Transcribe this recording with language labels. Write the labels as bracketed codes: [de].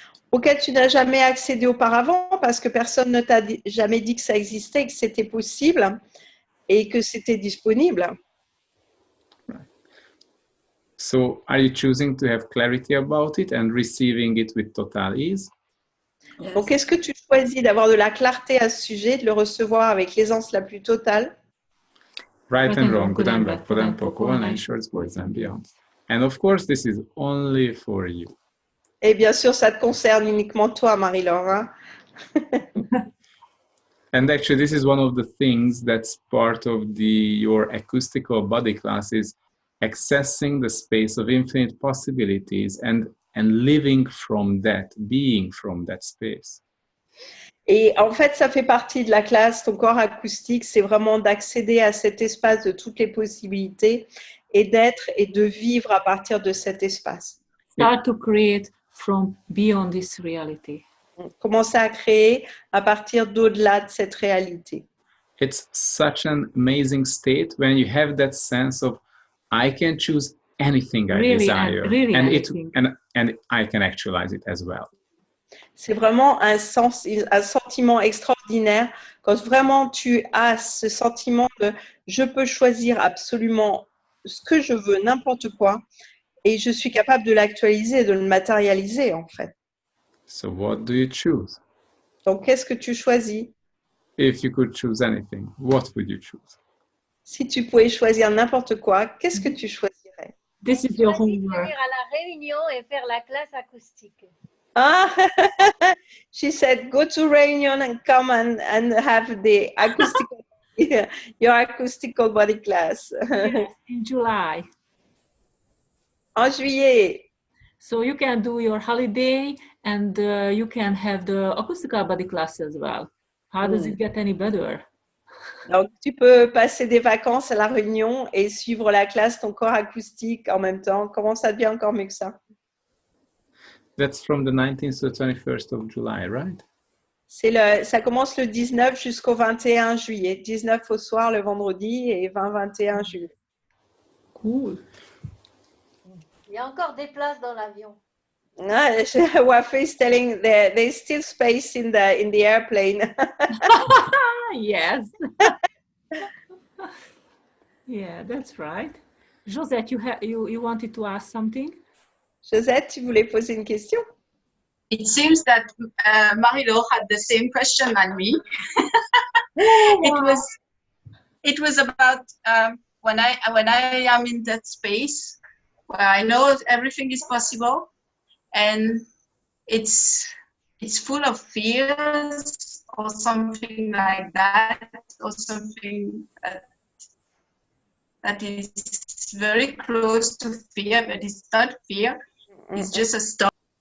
[fr] Auquel tu n'as jamais accédé auparavant parce que personne ne t'a jamais dit que ça existait, que c'était possible et que c'était disponible. [en] Right. So are you choosing to have clarity about it and receiving it with total ease? Yes. [fr] Donc, est-ce que tu choisis d'avoir de la clarté à ce sujet, de le recevoir avec l'aisance la plus totale? [en] Right and wrong, good and bad, for them, for online shirts, boys and beyond. And of course, this is only for you. [fr] Et bien sûr, ça te concerne uniquement toi, Marie-Laure. Hein? [en] And actually, this is one of the things that's part of your acoustical body classes, accessing the space of infinite possibilities and and living from that, being from that space. [fr] Et en fait, ça fait partie de la classe, ton corps acoustique, c'est vraiment d'accéder à cet espace de toutes les possibilités et d'être et de vivre à partir de cet espace. [en] Start to create from beyond this reality. [fr] Commencer à créer à partir d'au-delà de cette réalité. [en] It's such an amazing state when you have that sense of I can choose anything I desire, and I can actualize it as well. [fr] C'est vraiment un sentiment extraordinaire quand vraiment tu as ce sentiment de je peux choisir absolument ce que je veux, n'importe quoi, et je suis capable de l'actualiser, de le matérialiser en fait. [en] So what do you choose? [fr] Donc qu'est-ce que tu choisis? [en] If you could choose anything, what would you choose? [fr] Si tu pouvais choisir n'importe quoi, qu'est-ce que tu choisirais? [en] This is your homework. [fr] Venir à la réunion et faire la classe acoustique. [en] Ah, she said, go to Réunion and come and have the acoustical, your acoustical body class. Yes, in July. [fr] En juillet. [en] So you can do your holiday and you can have the acoustical body class as well. How does it get any better? [fr] Donc, tu peux passer des vacances à la Réunion et suivre la classe, ton corps acoustique en même temps. Comment ça devient encore mieux que ça? [en] That's from the 19th to the 21st of July, right? [fr] Ça commence le 19 jusqu'au 21 juillet. 19 au soir le vendredi et 20-21 juillet. [en] Cool. [fr] Il y a encore des places dans l'avion. [en] Wafé is telling there's still space in the airplane. Yes. Yeah, that's right. Josette, you wanted to ask something? Josette, tu voulais poser une question? It seems that Marie-Laure had the same question than me. It was about when I am in that space where I know everything is possible, and it's full of fears or something like that, or something that is very close to fear, but it's not fear. It's just a stop.